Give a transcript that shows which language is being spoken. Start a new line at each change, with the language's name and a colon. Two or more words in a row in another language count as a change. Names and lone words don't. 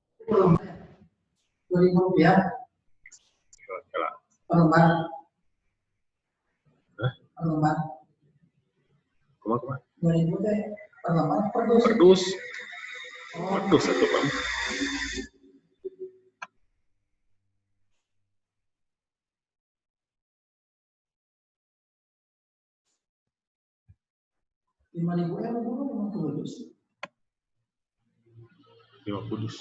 Indonesian: Rp2.000 per lembar. Per lembar. Kemana? 2.000 teh per lembar per dus. Per dus. Per dus satu Pak. Rp5.000 50 dus. 50 dus.